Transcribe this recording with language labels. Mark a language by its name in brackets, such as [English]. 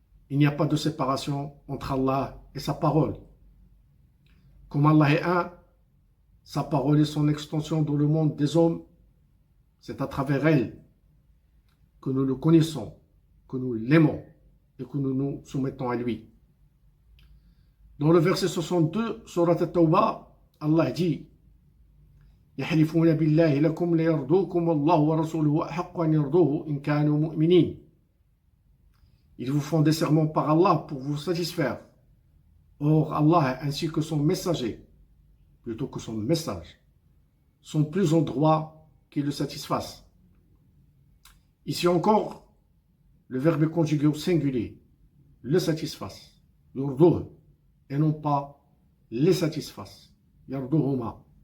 [French] il n'y a pas de séparation entre Allah et sa parole. Comme Allah est un, sa parole est son extension dans le monde des hommes. C'est à travers elle que nous le connaissons, que nous l'aimons et que nous nous soumettons à lui. Dans le verset 62, surat At-Tawbah, Allah dit [Arabic] يحلفون بالله لكم ليرضوكم الله ورسوله أحق أن يرضوه إن كانوا مؤمنين. [French] Ils vous font des serments par Allah pour vous satisfaire. Or, Allah ainsi que son messager, plutôt que son message, sont plus en droit qu'ils le satisfassent. Ici encore, le verbe est conjugué au singulier, le satisfasse, yurduh, et non pas les satisfasse, yarduhuma.